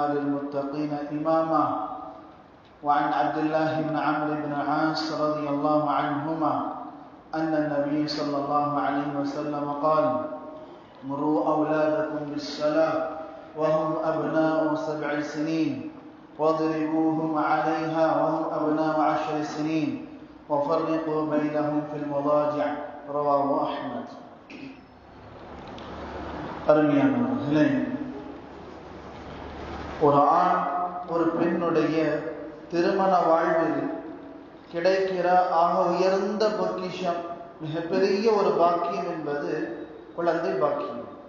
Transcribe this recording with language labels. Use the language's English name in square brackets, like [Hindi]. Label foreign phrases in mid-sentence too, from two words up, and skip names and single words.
[Arabic] للمتقين إماما وعن عبد الله بن عمرو بن العاص رضي الله عنهما أن النبي صلى الله عليه وسلم قال مروا أولادكم بالصلاة وهم أبناء 7 سنين واضربوهم عليها وهم أبناء 10 سنين وفرقوا بينهم في المضاجع رواه أحمد. [Tamil] அருமையானவர்களே, ஒரு ஆண் ஒரு பெண்ணுடைய திருமண வாழ்வில் கிடைக்கிற ஆக உயர்ந்த பொக்கிஷம், மிகப்பெரிய ஒரு பாக்கியம் என்பது குழந்தை பாக்கியம்.